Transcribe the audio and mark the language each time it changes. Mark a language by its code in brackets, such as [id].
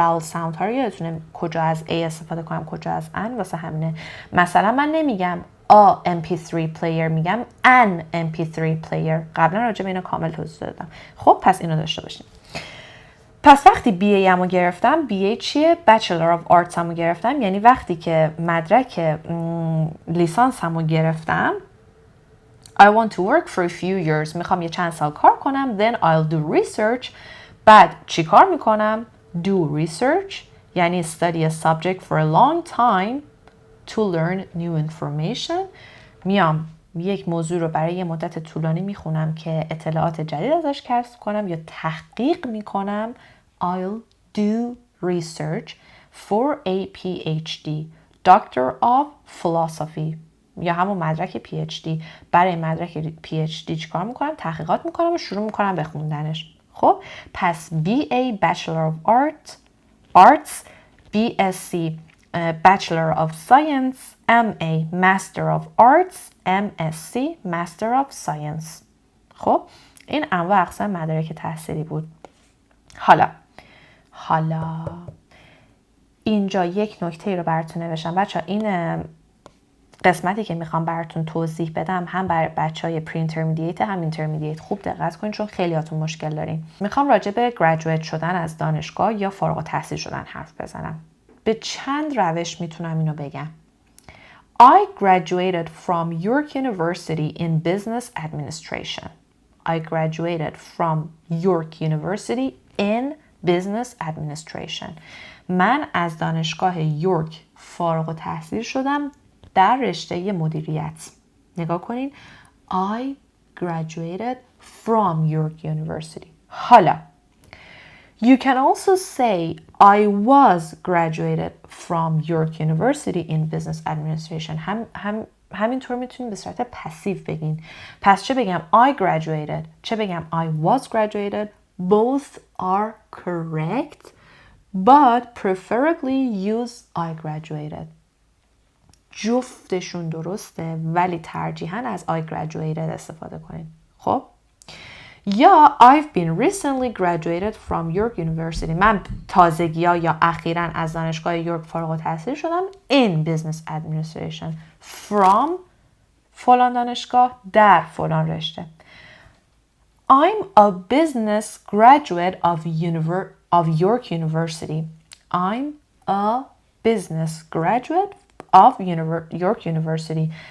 [fa] vowel sound ها رو یادتونه کجا از A استفاده کنم کجا از an، واسه همینه. مثلا من نمیگم [en] a MP3 player، میگم an MP3 player. [fa] قبلا راجع به اینو کامل توضیح دادم. خب پس اینو داشته باشیم. پس وقتی BA همو گرفتم، BA چیه؟ Bachelor of Arts همو گرفتم، یعنی وقتی که مدرک لیسانس همو گرفتم [en] I want to work for a few years، [fa] میخوام یه چند سال کار کنم. [en] Then I'll do research. [fa] بعد چی کار میکنم؟ Do research یعنی [en] study a subject for a long time to learn new information. [fa] میام یک موضوع رو برای یه مدت طولانی میخونم که اطلاعات جدید ازش کسب کنم یا تحقیق میکنم. [en] I'll do research for a PhD، Doctor of Philosophy، [fa] یا همون مدرک PhD. برای مدرک PhD چیکار میکنم؟ تحقیقات میکنم و شروع میکنم به خوندنش. خب پس [en] BA Bachelor of Arts، BSc Bachelor of Science، MA Master of Arts، MSc Master of Science. [fa] خب این انواع اقسام مدارک تحصیلی بود. حالا اینجا یک نکته رو براتون نوشتم بچه. این قسمتی که میخوام براتون توضیح بدم هم برای بچهای پری اینترمدییت هم اینترمدییت. خوب دقت کنین چون خیلیاتون مشکل دارین. میخوام راجع به گریجویت شدن از دانشگاه یا فارغ التحصیل شدن حرف بزنم. به چند روش میتونم اینو بگم. [en] I graduated from York University in Business Administration. I graduated from York University in Business Administration. [fa] من از دانشگاه یورک فارغ التحصیل شدم در رشته مدیریت. نگاه کنین. [en] I graduated from York University. حالا You can also say I was graduated from York University in Business Administration. [fa] همینطور میتونید به صورت پسیو بگین. پس چه بگم I graduated، چه بگم [en] I was graduated. Both are correct, but preferably use I graduated. [fa] جفتشون درسته ولی ترجیحاً از I graduated استفاده کنین. [en] خب یا I've been recently graduated from York University. [fa] من تازگی‌ها یا اخیراً از دانشگاه یورک فارغ التحصیل شدم [en] in Business Administration from [fa] فلان دانشگاه در فلان رشته. [en] I'm a business graduate of York University. I'm a business graduate of York University.